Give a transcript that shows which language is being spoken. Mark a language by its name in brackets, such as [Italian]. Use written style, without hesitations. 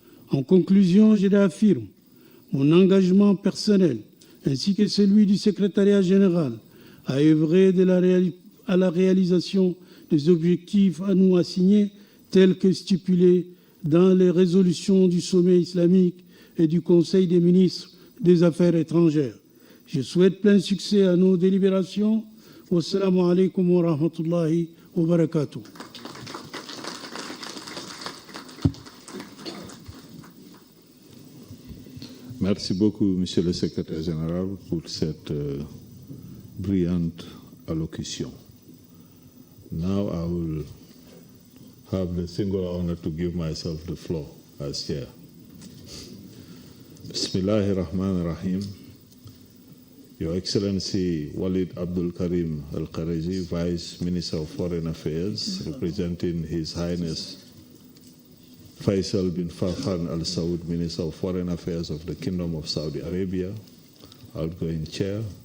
[French] En conclusion, je réaffirme mon engagement personnel ainsi que celui du secrétariat général à œuvrer à la réalisation des objectifs à nous assigner tels que stipulés dans les résolutions du sommet islamique et du Conseil des ministres des Affaires étrangères. Je souhaite plein succès à nos délibérations [Arabic] والسلام عليكم ورحمة الله وبركاته. [French] Merci beaucoup, Monsieur le Secrétaire Général, pour cette brillante allocution. [English] Now I will have the singular honor to give myself the floor as chair. [Arabic] Bismillahir Rahmanir Rahim. [English] Your Excellency Walid Abdul Karim Al-Khareji, Vice Minister of Foreign Affairs, representing His Highness Faisal bin Farhan Al Saud, Minister of Foreign Affairs of the Kingdom of Saudi Arabia, outgoing chair.